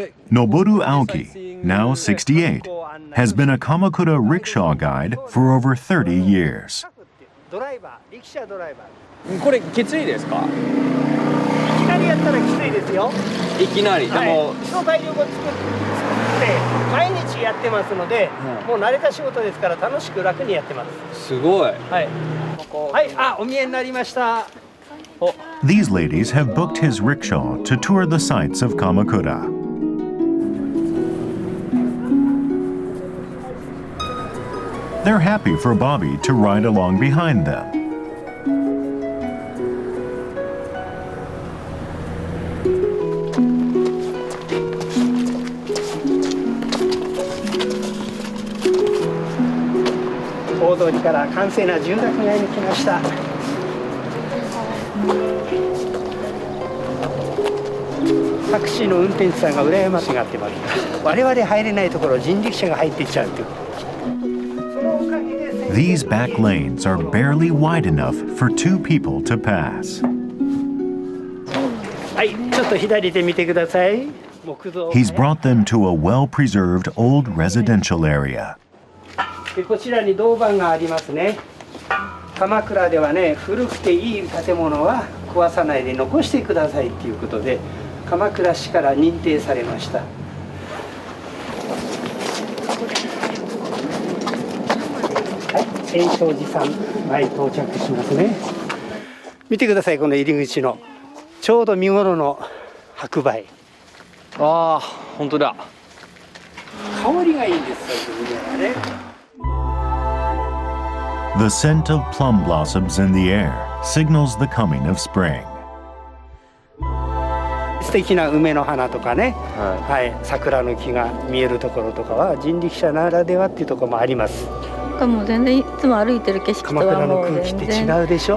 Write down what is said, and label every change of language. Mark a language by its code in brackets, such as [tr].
[en] Noboru Aoki, now 68, has been a Kamakura rickshaw guide for over 30 years. [ja] ドライバー、リキシャドライバー。これきついですか？いきなりやったらきついですよ。いきなり。でも、基礎体力を作って毎日やってますので、もう慣れた仕事ですから楽しく楽にやってます。すごい。はい。はい、あ、お見えになりました。 [en] These ladies have booked his rickshaw to tour the sights of Kamakura. They're happy for Bobby to ride along behind them. [ja] Odoから閑静な住宅街に来ました。タクシーの運転手さんが羨ましがってます。我々入れないところ人力車が入っていっちゃうという。 [en] These back lanes are barely wide enough for 2 people to pass. [ja] はい、ちょっと左手見てください。 [en] He's brought them to a well-preserved old residential area. [ja] こちらに銅板がありますね。鎌倉ではね、古くていい建物は壊さないで残してくださいということで、鎌倉市から認定されました。延昌寺さん前到着しますね。見てください、この入り口のちょうど見頃の白梅。ああ、本当だ。香りがいいんですよ、ね。 [en] The scent of plum blossoms in the air signals the coming of spring. [ja] 素敵な梅の花とかね、はい、桜の木が見えるところとかは人力車ならではっていうところもあります。もう全然いつも歩いてる景色とはもう全然。鎌倉の空気って違うでしょ。